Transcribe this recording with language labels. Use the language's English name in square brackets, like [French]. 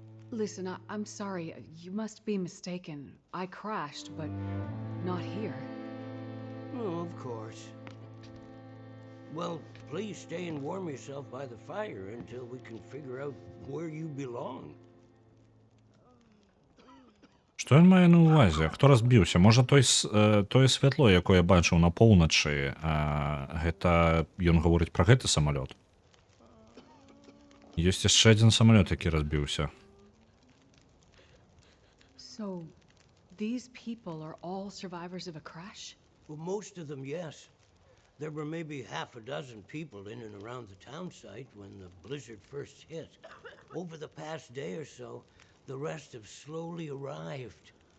[English] Listen, I'm sorry. You must be mistaken. I crashed, but not here. Oh, of course. Well, please stay and warm yourself by the fire until we can figure out where you belong. [Belarusian] Што ён мае на ўвазе? Хто разбіўся? Можа, тое святло, якое я бачыў на поўначы, гэта ён гаворыць пра гэты самалёт? Ёсць яшчэ адзін самалёт, які разбіўся. [English] So, these people are all survivors of a crash? Well, most of them, yes. There were maybe half a dozen people in and around the town site when the blizzard first hit. Over the past day or so, the rest have slowly arrived.